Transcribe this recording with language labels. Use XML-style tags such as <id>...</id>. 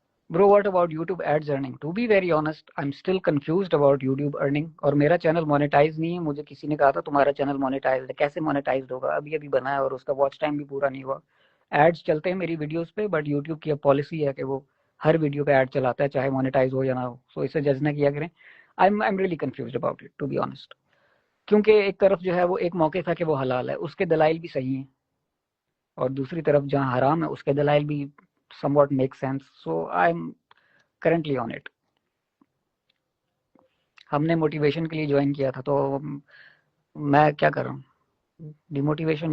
<en>Bro, what about YouTube ads earning? To be very honest, I'm still confused about YouTube earning.</en> <ur>اور میرا channel monetise نہیں ہے. مجھے کسی نے کہا تھا تمہارا چینل مونیٹائز ہے. کیسے مونیٹائز ہوگا؟ ابھی بنا ہے اور اس کا واچ ٹائم بھی پورا نہیں ہوا. ایڈز چلتے ہیں میری ویڈیوز پہ, بٹ یوٹیوب کی اب پالیسی ہے کہ وہ ہر ویڈیو پہ ایڈ چلاتا ہے چاہے مونیٹائز ہو یا نہ ہو. سو اسے جج نہ کیا کریں.</ur> <en>I'm really confused about it, to be honest.</en> <ur>کیونکہ ایک طرف جو ہے وہ ایک موقف ہے کہ وہ حلال ہے, اس کے دلائل بھی صحیح ہیں, اور دوسری طرف جہاں حرام ہے اس کے دلائل بھی</ur> <en>somewhat make sense. So I'm currently on it.</en> <ur>ہم نے موٹیویشن کے لیے جوائن کیا تھا, تو میں کیا کر رہا ہوں؟ D motivation.</ur>